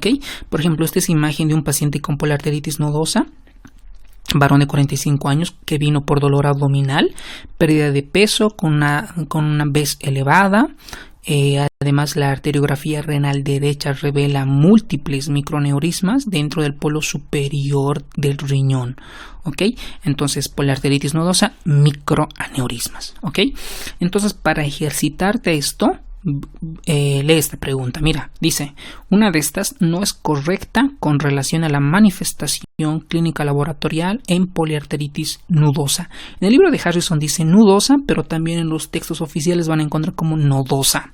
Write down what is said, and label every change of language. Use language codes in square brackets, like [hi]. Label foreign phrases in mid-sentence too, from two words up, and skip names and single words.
[es] Por ejemplo, esta es imagen de un paciente con poliarteritis nodosa, varón de 45 años que vino por dolor abdominal, pérdida de peso con una vez elevada. Además, la arteriografía renal derecha revela múltiples microaneurismas dentro del polo superior del riñón. ¿Ok? Entonces, poliarteritis nodosa, microaneurismas. ¿Ok? Entonces, para ejercitarte esto, lee esta pregunta. Mira, dice, una de estas no es correcta con relación a la manifestación clínica laboratorial en poliarteritis nudosa. En el libro de Harrison dice nudosa, pero también en los textos oficiales van a encontrar como nodosa.